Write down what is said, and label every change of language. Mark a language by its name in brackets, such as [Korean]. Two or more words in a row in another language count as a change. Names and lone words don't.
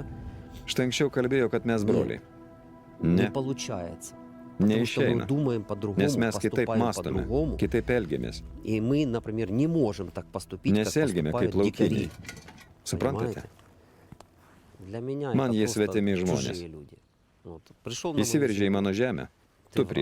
[Lithuanian] Štai anksčiau kalbėjau, kad mes broliai. [Russian] Не [Lithuanian] Ne, [Russian] получается. Потому что мы [Lithuanian] neišeina. [Russian] думаем по-другому, [Lithuanian] Nes mes kitaip [Russian] поступаем [Lithuanian] mąstome, [Russian] по-другому. [Lithuanian] kitaip elgiamės. [Russian] И мы, например, не можем так поступить, как [Lithuanian] Nesielgiame [Russian] поступают [Lithuanian] kaip laukiniai. [Russian] дикари. [Lithuanian] Suprantate? [Russian] Понимаете? Для меня [Lithuanian] Man [Russian] это [Lithuanian] jie [Russian] просто [Lithuanian] svetimi žmonės. [Russian] чужие люди. Вот. Пришел на мою [Lithuanian] Įsiveržė į [Russian] землю, [Lithuanian] mano žemę. [Russian] ты [Lithuanian] Tu [Russian] враг.